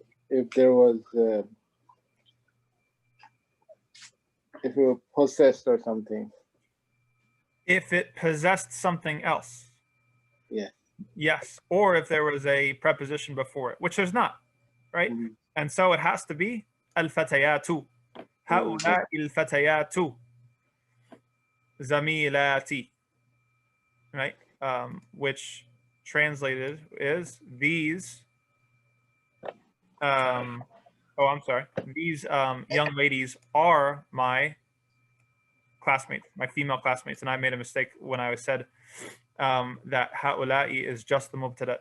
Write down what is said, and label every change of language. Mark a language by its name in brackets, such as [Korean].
[English] If there was, if it were possessed or something. If it possessed something else. Yeah. Yes, or if there was a preposition before it, which there's not, right? Mm-hmm. And so it has to be الفتيات. [Arabic] هؤلاء الفتيات زميلاتي, right? [English] Which translated is these. I'm sorry. These young ladies are my classmates, my female classmates, and I made a mistake when I said that هؤلاء is just the mubtada.